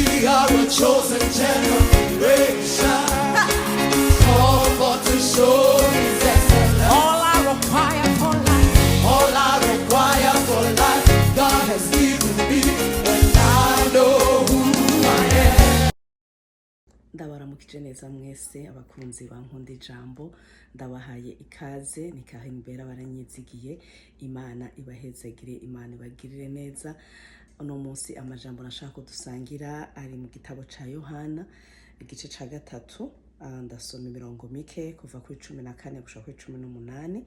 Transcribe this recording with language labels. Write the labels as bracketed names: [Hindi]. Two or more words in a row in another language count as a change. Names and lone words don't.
[English] We are a chosen generation, called for to show His excellence. All I require for life, All I require for life, God has given me, and I know who I am. [Rundi] ndabaramukije neza mwese abakunzi bankunda ijambo ndabahaye ikaze nikaha imbere baranyizigiye Imana ibahezagire, Imana ibagirire neza. Uno munsi amajambo nashaka kudusangira ari mu gitabo ca Yohana igice ca 3, ndasoma imirongo mike kuva kuri 14 gushika kuri 18.